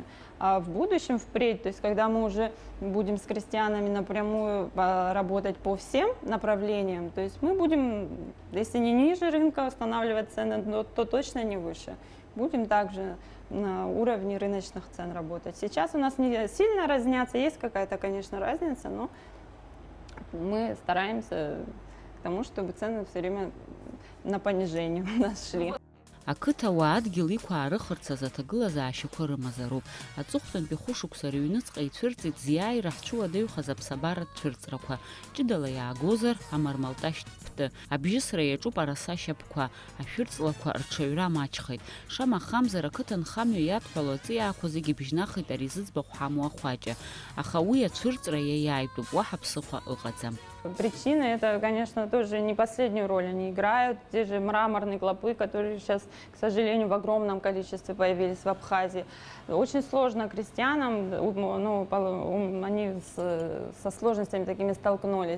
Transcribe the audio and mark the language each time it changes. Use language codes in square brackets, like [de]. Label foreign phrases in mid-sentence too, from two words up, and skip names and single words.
[ru] А в будущем, впредь, то есть когда мы уже будем с крестьянами напрямую работать по всем направлениям, то есть мы будем, если не ниже рынка устанавливать цены, то точно не выше. Будем также на уровне рыночных цен работать. Сейчас у нас не сильно разнятся, есть какая-то, конечно, разница, но мы стараемся к тому, чтобы цены все время на понижение у нас шли. [ab] Ақыҭауаа адгьыл иқәаарыхырц азаҭагылазаашьақәа рымазароуп. Аҵыхәтәантәи хәышықәса рыҩныҵҟа ицәырҵит зиааира ҳцәыуадаҩхаз аԥсабаратә цәырҵрақәа. Ҷыдала иаагозар амармалташь ԥты. Абжьысра иаҿуп арасашьапқәа, ашәырҵлақәа рҽаҩра маҷхеит. Шамахамзар ақыҭанхамҩа иадҳәало аҵиаақәа зегьы бжьнахит ари зыӡбахә ҳамоу ахәаҷа. Аха уи ацәырҵра иаиааитәуп, уаҳа ԥсыхәа ыҟаӡам. [ru] Причины, это, конечно, тоже не последнюю роль они играют. Те же мраморные клопы, которые сейчас, к сожалению, в огромном количестве появились в Абхазии. Очень сложно крестьянам, они со сложностями такими столкнулись.